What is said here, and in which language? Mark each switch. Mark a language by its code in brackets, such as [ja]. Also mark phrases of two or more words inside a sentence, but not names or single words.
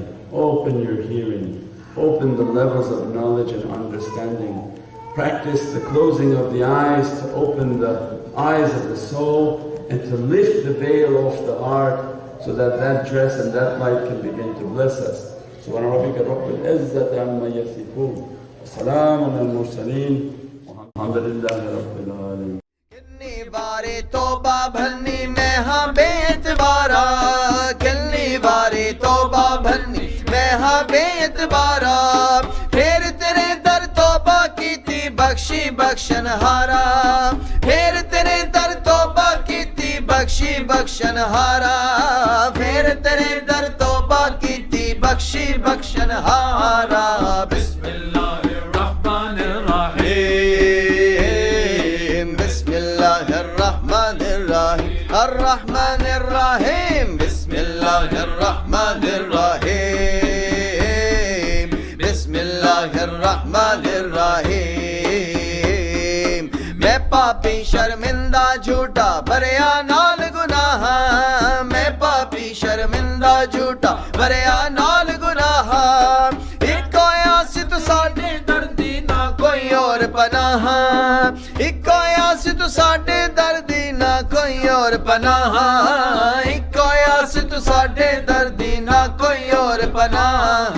[en] Open your hearing, open the levels of knowledge and understanding. Practice the closing of the eyes to open the eyes of the soul and to lift the veil off the heart so that that dress and that light can begin to bless us. [ar] سبحان ربك رب العزة عما يصفون وسلام المرسلين والحمد لله رب العالمين. [pa] ਕਿਤਨੀ ਬਾਰੀ ਤੌਬਾ ਭਰਨੀ ਮੈਂ ਹਾਂ ਬੇਤਬਾਰਾ, ਕਿਤਨੀ ਬਾਰੀ ਤੌਬਾ ਭਰਨੀ ਮੈਂ ਹਾਂ ਬੇਤਬਾਰਾ, ਫਿਰ ਤੇਰੇ ਦਰ ਤੌਬਾ ਕੀ ਥੀ ਬਖ਼ਸ਼ੀ ਬਖ਼ਸ਼ਣਹਾਰਾ, ਫਿਰ ਤੇਰੇ ਦਰ ਤੌਬਾ ਕੀ ਥੀ ਬਖ਼ਸ਼ੀ ਬਖ਼ਸ਼ਣਹਾਰਾ, ਫਿਰ ਤੇਰੇ ਦਰ ਤੌਬਾ ਕੀ ਥੀ ਬਖ਼ਸ਼ੀ ਬਖ਼ਸ਼ਣਹਾਰਾ। [ar] الرحمن الرحيم بسم الله الرحمن الرحيم بسم الله الرحمن الرحيم [pa] ਮੈਂ ਪਾਪੀ ਸ਼ਰਮਿੰਦਾ ਝੂਠਾ ਭਰਿਆ ਨਾਲ ਗੁਨਾਹ, ਮੈਂ ਪਾਪੀ ਸ਼ਰਮਿੰਦਾ ਝੂਠਾ ਭਰਿਆ ਨਾਲ ਗੁਨਾਹ, ਇਕੋ ਆਸ ਤੂੰ ਸਾਡੇ ਦਰਦੀ ਨਾ ਕੋਈ ਔਰ ਪਨਾਹ, ਇਕੋ ਆਸ ਤੂੰ ਸਾਡੇ ਦਰਦੀ ਨਾ ਕੋਈ ਔਰ ਪਨਾਹ, ਇਕੋ ਆਸ ਤੂੰ ਸਾਡੇ ਦਰਦੀ ਨਾ ਕੋਈ ਔਰ ਪਨਾਹ।